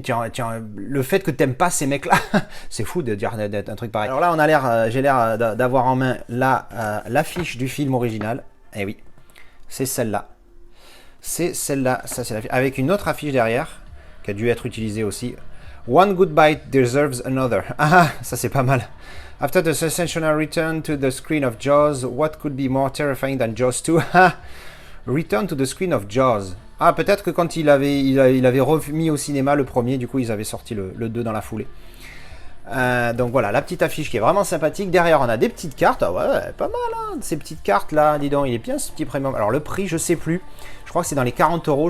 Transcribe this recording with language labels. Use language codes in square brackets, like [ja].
[fr] Tiens, le fait que t'aimes pas ces mecs là, c'est fou de dire un truc pareil. Alors là on a j'ai l'air d'avoir en main l'affiche du film original. Eh oui, c'est celle-là. C'est celle-là, ça c'est l'affiche. Avec une autre affiche derrière, qui a dû être utilisée aussi. [en] One good bite deserves another. [fr] Ah, ça c'est pas mal. [en] After the sensational return to the screen of Jaws, what could be more terrifying than Jaws 2? Return to the screen of Jaws. [fr] Ah, peut-être que quand il avait remis au cinéma le premier, du coup ils avaient sorti le 2 dans la foulée. Donc voilà, la petite affiche qui est vraiment sympathique. Derrière, on a des petites cartes. Ah ouais, pas mal, hein, ces petites cartes là. Dis donc, il est bien ce petit premium. Alors, le prix, je sais plus. Je crois que c'est dans les 40 €.